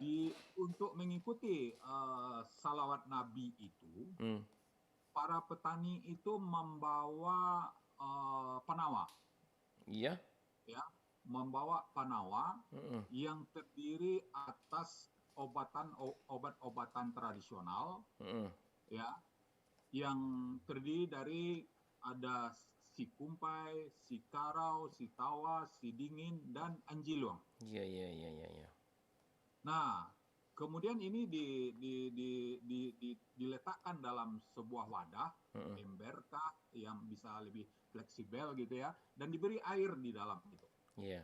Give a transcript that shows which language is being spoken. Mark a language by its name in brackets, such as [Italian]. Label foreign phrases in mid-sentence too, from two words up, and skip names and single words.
[Indonesian] untuk mengikuti salawat Nabi itu, para petani itu membawa panawa. Iya. Ya, membawa panawa yang terdiri atas obat-obatan tradisional, ya, yang terdiri dari ada si kumpai, si karau, si tawa, si dingin, dan anjiluang. Iya iya iya iya. Nah, kemudian ini diletakkan dalam sebuah wadah, ember kah, yang bisa lebih fleksibel gitu ya, dan diberi air di dalam itu. Iya.